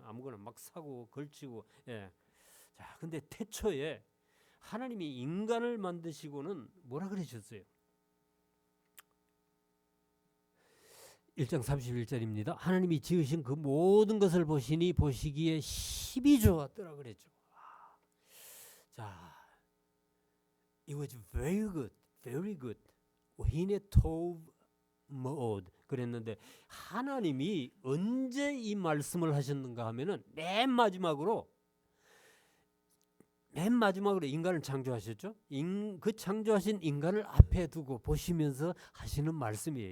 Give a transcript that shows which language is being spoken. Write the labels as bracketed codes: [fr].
[ko] 아무거나 막 사고 걸치고. 자, 근데 태초에 하나님이 인간을 만드시고는 뭐라 그러셨어요? 1장 31절입니다. 하나님이 지으신 그 모든 것을 보시기에 힘이 좋았더라 그랬죠. [en] 자, it was very good, very good. [ko] 히네 토브 모드 그랬는데 하나님이 언제 이 말씀을 하셨는가 하면은 맨 마지막으로 인간을 창조하셨죠. 그 창조하신 인간을 앞에 두고 보시면서 하시는 말씀이에요.